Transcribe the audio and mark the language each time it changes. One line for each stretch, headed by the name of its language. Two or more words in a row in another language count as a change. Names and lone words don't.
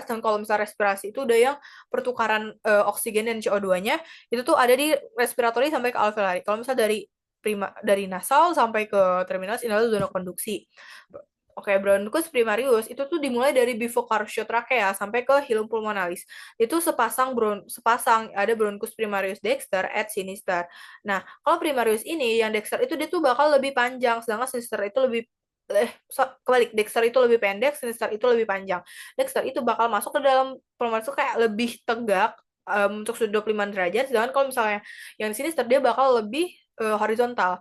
Indonesian: Dan kalau misalnya respirasi itu udah yang pertukaran oksigen dan CO2-nya itu tuh ada di respiratory sampai ke alveoli. Kalau misalnya dari nasal sampai ke terminalis ini adalah zona konduksi. Oke,
Latin: bronchus primarius
Indonesian: itu tuh dimulai dari
Latin: bifurcatio trachea
Indonesian: sampai ke
Latin: hilum pulmonalis.
Indonesian: Itu sepasang ada
Latin: bronchus primarius dexter et sinister.
Indonesian: Nah, kalau primarius ini yang dexter itu dia tuh bakal lebih panjang, sedangkan sinister itu kebalik, dexter itu lebih pendek, sinister itu lebih panjang. Dexter itu bakal masuk ke dalam pulmonalis itu kayak lebih tegak, untuk sudut 25 derajat, sedangkan kalau misalnya yang sinister dia bakal lebih horizontal.